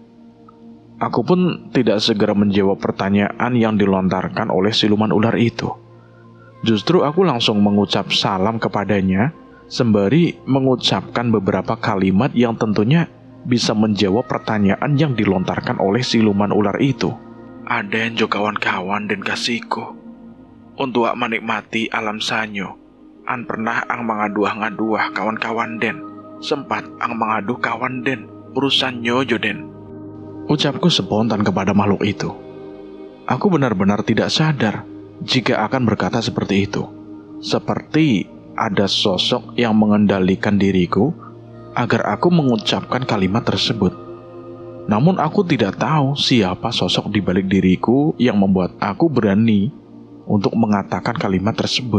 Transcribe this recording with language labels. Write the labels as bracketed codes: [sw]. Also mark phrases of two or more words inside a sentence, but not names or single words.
[id] Aku pun tidak segera menjawab pertanyaan yang dilontarkan oleh siluman ular itu. Justru aku langsung mengucap salam kepadanya, sembari mengucapkan beberapa kalimat yang tentunya bisa menjawab pertanyaan yang dilontarkan oleh siluman ular itu. [min] "Aden jo kawan-kawan dan kasihku, untuk menikmati alam sanyo, an pernah ang mengaduah-ngaduah kawan-kawan den, sempat ang mengaduh kawan den, urusan nyo jo den." [id] Ucapku spontan kepada makhluk itu. Aku benar-benar tidak sadar jika akan berkata seperti itu. Seperti ada sosok yang mengendalikan diriku agar aku mengucapkan kalimat tersebut. Namun aku tidak tahu siapa sosok di balik diriku yang membuat aku berani untuk mengatakan kalimat tersebut.